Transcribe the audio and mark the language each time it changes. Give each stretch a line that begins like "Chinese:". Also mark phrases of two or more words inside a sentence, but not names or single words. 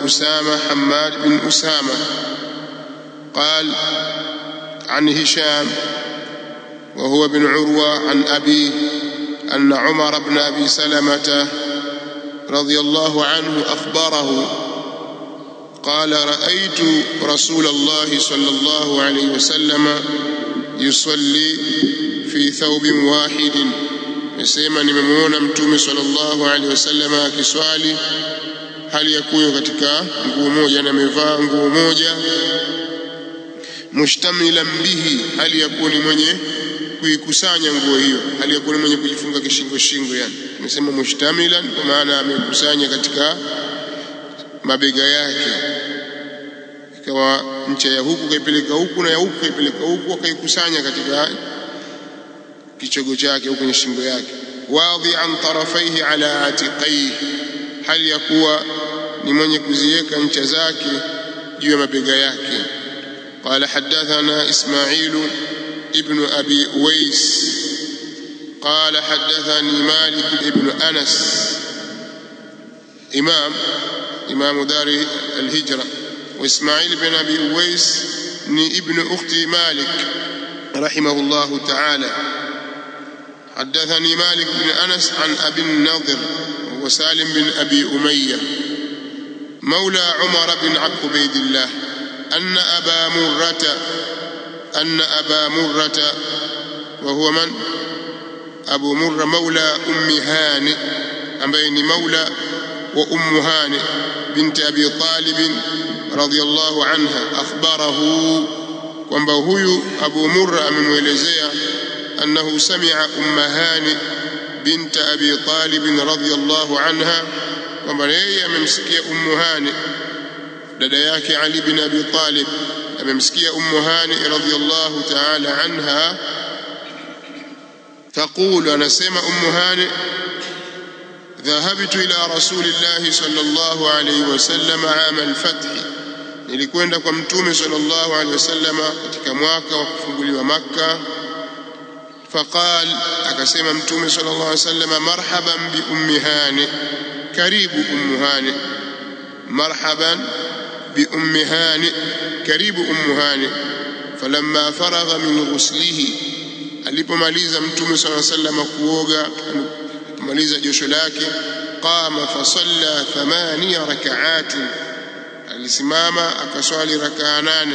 Arabic: أسامة حماد بن أسامة قال عن هشام وهو بن عروة عن أبيه أن عمر بن أبي سلمة رضي الله عنه أخبره قال رأيت رسول الله صلى الله عليه وسلم يصلي في ثوب واحد،
Swahili: nisema nimemuona Mtume
Arabic: صلى الله عليه وسلم
Swahili: akiswali hali ya kuwa katika nguo moja na amevaa nguo moja.
Arabic: مشتملا به,
Swahili: hali ya kuwa ni mwenye kuikusanya nguo hiyo, hali ya kuwa ni mwenye kujifunga kishingo. Yani nimesema mushtamilan kwa maana amekusanya katika mabega yake, ikawa ncha ya huku kaipeleka huku na ya huku kaipeleka huku, akaikusanya katika kichogo chake au kwenye shingo yake.
Arabic: واضعا طرفيه على عاتقيه,
Swahili: hali ya kuwa ni mwenye kuziweka ncha zake juu ya mabega yake.
Arabic: قال حدثنا إسماعيل بن أبي أويس قال حدثني مالك بن أنس إمام دار الهجرة. وإسماعيل بن أبي أويس ni ابن أخت مالك رحمه الله تعالى. حدثني مالك بن أنس عن أبي النضر وسالم بن أبي أمية مولى عمر بن عبيد الله أن أبا مرة وهو من؟ أبو مرة مولى أم هانئ، أبين مولى وأم هانئ بنت أبي طالب رضي الله عنها أخبره
Swahili: kwamba huyu Abu Murra amemwelezea
Arabic: أنه سمع أم هانئ بنت أبي طالب رضي الله عنها،
Swahili: kwamba yeye amemsikia Ummu Hani dada yake Ali bin Abi Talib, amemsikia Ummu Hani
Arabic: رضي الله تعالى عنها taqulu,
Swahili: anasema Ummu Hani
Arabic: ذهبت إلى رسول الله صلى الله عليه وسلم عام الفتح,
Swahili: nilikwenda kwa Mtume
Arabic: صلى الله عليه وسلم
Swahili: katika mwaka wa kufunguliwa Makkah.
Arabic: فقال
Swahili: akasema Mtume
Arabic: صلى الله عليه وسلم مرحبا بأم هانئ,
Swahili: karibu ummu hani,
Arabic: مرحبا بأم هانئ,
Swahili: karibu ummu hani.
Arabic: فلما فرغ من غسله,
Swahili: alipomaliza Mtume
Arabic: صلى الله عليه وسلم
Swahili: kuoga, kumaliza josho lake,
Arabic: قام فصلى 8 ركعات,
Swahili: alisimama akaswali rakaa 8.